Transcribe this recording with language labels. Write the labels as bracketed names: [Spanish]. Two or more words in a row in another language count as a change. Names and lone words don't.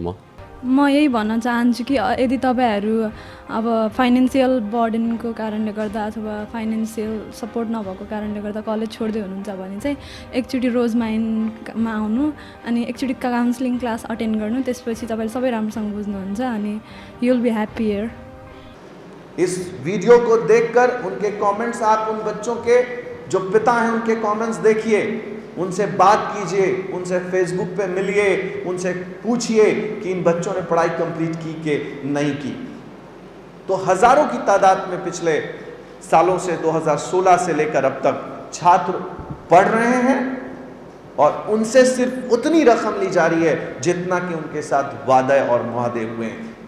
[Nepali] म यही भन्न चाहन्छु कि यदि तपाईँहरू अब [English] financial burdenको [Nepali] कारणले गर्दा अथवा [English] financial support [Nepali] नभएको कारणले गर्दा कलेज छोड्दै हुनुहुन्छ भने चाहिँ एकचोटि रोज माइन्डमा आउनु अनि एकचोटि [English] counselling class attend [Nepali] गर्नु, त्यसपछि तपाईँले सबै राम्रोसँग बुझ्नुहुन्छ अनि [English] you will be happy here. [Hindi] इस वीडियो को देखकर उनके कमेंट्स, आप उन बच्चों के जो पिता हैं उनके कमेंट्स देखिए, उनसे बात कीजिए, उनसे फेसबुक पे मिलिए, उनसे पूछिए कि इन बच्चों ने पढ़ाई कंप्लीट की कि नहीं की। तो हज़ारों की तादाद में पिछले सालों से 2016 से लेकर अब तक छात्र पढ़ रहे हैं और उनसे सिर्फ उतनी रकम ली जा रही है जितना कि उनके साथ वादे और मुआहदे हुए हैं।